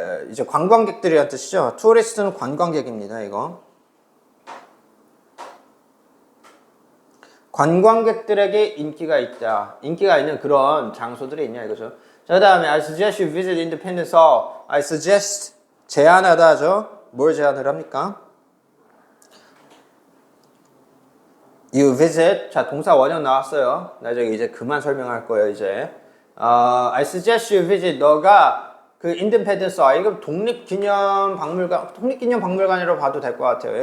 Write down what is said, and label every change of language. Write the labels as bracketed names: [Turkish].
[Korean] 이제 관광객들이란 뜻이죠. tourist는 관광객입니다. 이거 관광객들에게 인기가 있다. 인기가 있는 그런 장소들이 있냐 이거죠. 자, 그 다음에 [English] I suggest you visit Independence Hall. [Korean] I suggest 제안하다 하죠. 뭘 제안을 합니까? [English] You visit. [Korean] 자, 동사 원형 나왔어요. 나중에 이제 그만 설명할 거예요, 이제. [English] I suggest you visit. [Korean] 너가 그 Independence Hall. 이거 독립기념박물관이라고 봐도 될 것 같아요.